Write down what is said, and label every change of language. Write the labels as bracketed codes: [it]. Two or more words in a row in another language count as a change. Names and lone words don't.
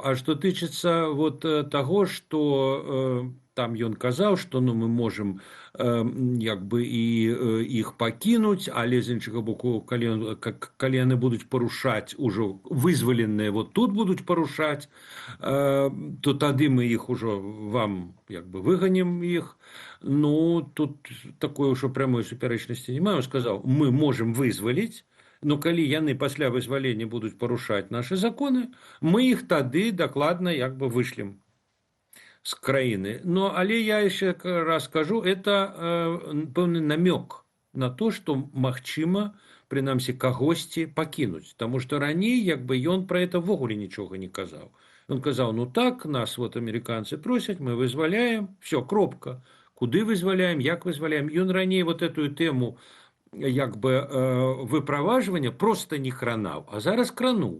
[be] А што тычыцца вот таго, што там ён казаў, што ну, мы можам як бы і іх пакінуць, але з іншага боку, калі яны будуць парушаць ужо вызваленыя, вот тут будуць парушаць, то тады мы іх ужо вам як бы выганем іх. Ну, тут такой ўжо прамой супярэчнасці няма. Он сказаў, мы можам вызваліць, но калі яны пасля вызвалення будуць парушаць нашы законы, мы іх тады дакладна як бы вышлем з краіны. Но, але я [ru] еще раз [be] скажу, это пэўны намек на то, што магчыма, прынамсі, кагосьці пакінуць. Таму што раней як бы ён пра это ввогуле нічога не казаў. Он казаў, ну так, нас вот амерыканцы просяць, мы вызваляем, все, кропка. Куды вызваляем, як вызваляем. Ён раней вот эту тэму як бы выправажвання просто не кранаў, а зараз крануў.